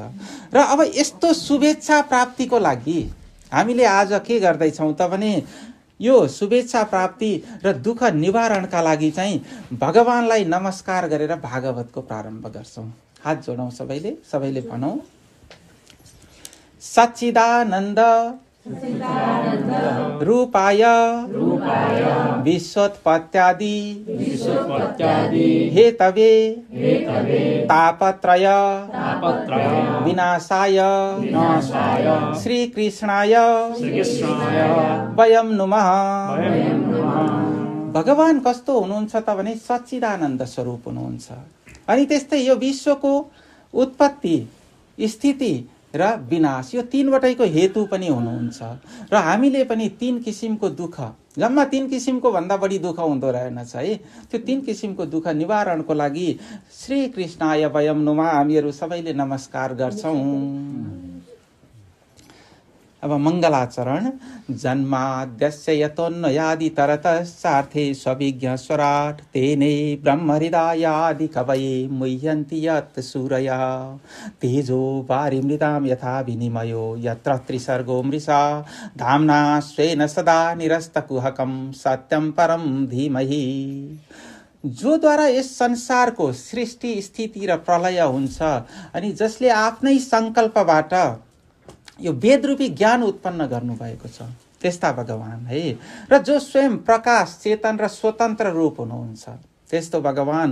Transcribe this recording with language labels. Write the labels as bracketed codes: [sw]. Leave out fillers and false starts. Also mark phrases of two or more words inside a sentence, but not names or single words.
[ne] र अब यस्तो शुभेच्छा प्राप्तिको लागि हामीले आज के गर्दैछौँ त भने, यो शुभेच्छा प्राप्ति र दुःख निवारणका लागि चाहिँ भगवानलाई नमस्कार गरेर भागवतको प्रारम्भ गर्छौँ। हात जोडौँ सबैले भनौँ, [sa] सच्चिदानन्द रूपाय विश्वोत्पत्त्यादि हेतवे तापत्रय विनाशाय श्रीकृष्णाय वयं नुमः। [ne] भगवान कस्तो हुनुहुन्छ त भने [sa] सच्चिदानन्द स्वरूप [ne] हुनुहुन्छ। अनि त्यस्तै यो विश्वको उत्पत्ति, स्थिति र विनाश, यो तीनवटैको हेतु पनि हुनुहुन्छ। र हामीले पनि तीन किसिमको दुःख, जम्मा तीन किसिमको भन्दा बढी दुःख हुँदो रहेनछ है। त्यो तीन किसिमको दुःख निवारणको लागि [sa] श्री कृष्णाय वयं नुमः [ne] हामीहरू सबैले नमस्कार गर्छौँ। अब मङ्गलाचरण। [sa] जन्माद्यस्य यतोऽन्वयादितरतश्चार्थे स्वविज्ञ स्वराट् तेने ब्रह्महृदायादि कवये मुह्यन्ति यत् सूरयः तेजो वारिमृतां यथा विनिमयो यत्र त्रिसर्गो मृषा धाम्ना स्वेन सदा निरस्तकुहकं सत्यं परं धीमहि। [ne] जो द्वारा यस संसारको सृष्टि स्थिति र प्रलय हुन्छ, अनि जसले आफ्नै सङ्कल्पबाट यो वेदरूपी ज्ञान उत्पन्न गर्नुभएको छ, त्यस्ता भगवान है। र जो स्वयं प्रकाश, चेतन र स्वतन्त्र रूप हुनुहुन्छ, त्यस्तो भगवान।